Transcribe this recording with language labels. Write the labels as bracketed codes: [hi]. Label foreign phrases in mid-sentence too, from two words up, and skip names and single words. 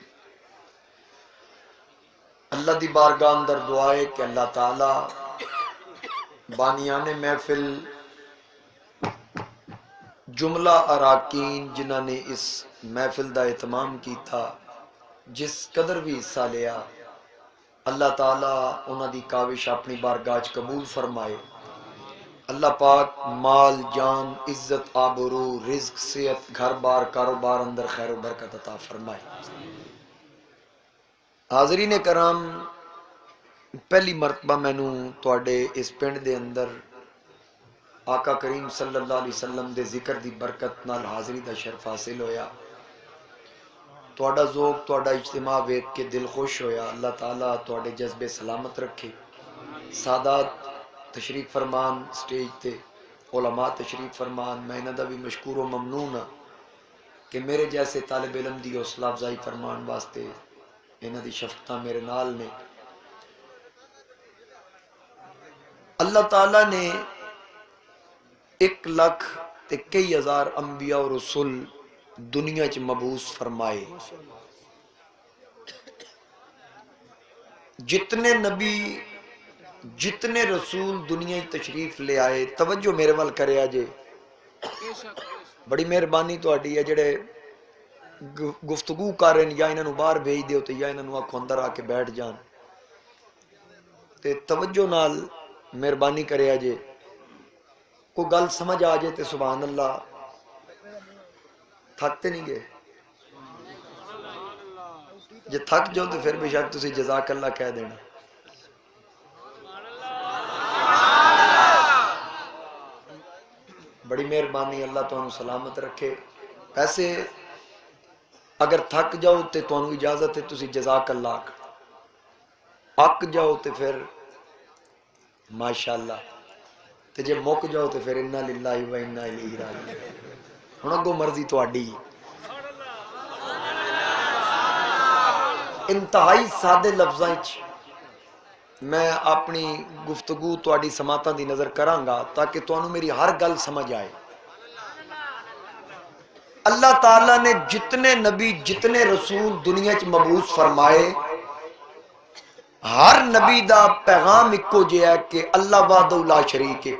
[pa] اللہ دی بارگاہ اندر دعائے کہ اللہ تعالی بانیان محفل جملہ اراکین جنہ نے اس محفل دا اہتمام کیتا جس قدر بھی حصہ لیا اللہ تعالیٰ انہاں دی کاوش اپنی بارگاہ قبول فرمائے اللہ پاک مال جان عزت آبرو رزق صحت گھر بار کاروبار اندر خیر و برکت عطا فرمائے حاضرین کرام پہلی مرتبہ مینوں تواڈے اس پنڈ دے اندر آقا کریم [ar] صلی اللہ علیہ وسلم [pa] دے ذکر دی برکت نال حاضری دا شرف حاصل ہویا تواڈا ذوق تواڈا اجتماع ویکھ کے دل خوش ہویا اللہ تعالیٰ تواڈے جذبے سلامت رکھے سادات تشریف فرمان سٹیج تے علماء تشریف فرمان میں انہاں دا بھی مشکور و ممنون ہاں کہ میرے جیسے طالب علم دی حوصلہ افزائی فرمان واسطے انہاں دی شفقتاں میرے نال نے اللہ تعالیٰ نے 1,00,000 تے کئی ہزار انبیاء اور رسول دنیا چ مبعوث فرمائے. جتنے نبی جتنے رسول دنیا تشریف لے آئے, توجہ میرے وال کرے آجے, بڑی مہربانی تہاڈی ہے جڑے گفتگو کر رہے ہیں, یا انہاں نوں باہر بھیج دیو تے یا انہاں نوں آکھو اندر آ کے بیٹھ جان. تے توجہ نال مہربانی کرے آجے, کوئی گل سمجھ آ جائے تے [ar] سبحان اللہ. [ur] تھکتے نہیں گئے؟ [pa] جے تھک جاؤ تو پھر بے شک تسی [ar] جزاک اللہ [pa] کہہ دینا. بڑی مہربانی, اللہ تانوں سلامت رکھے. ایسے اگر تھک جاؤ تے تانوں اجازت ہے تسی [ar] جزاک اللہ [pa] آکھو, اک جاؤ تے پھر ماشاءاللہ, تے جے مک جاؤ تے پھر [ar] انا للہ و انا الیہ راجعون. [pa] ہن اگوں مرضی تہاڈی. انتہائی سادے لفظاں وچ میں اپنی گفتگو تہاڈی سماعتاں دی نظر کراں گا تاکہ تانوں میری ہر گل سمجھ آئے. اللہ تعالیٰ نے جتنے نبی جتنے رسول دنیا چ مبعوث فرمائے, ہر نبی دا پیغام اکو جہا ہے کہ اللہ [ar] وحدہ لا شریک [pa] ہے.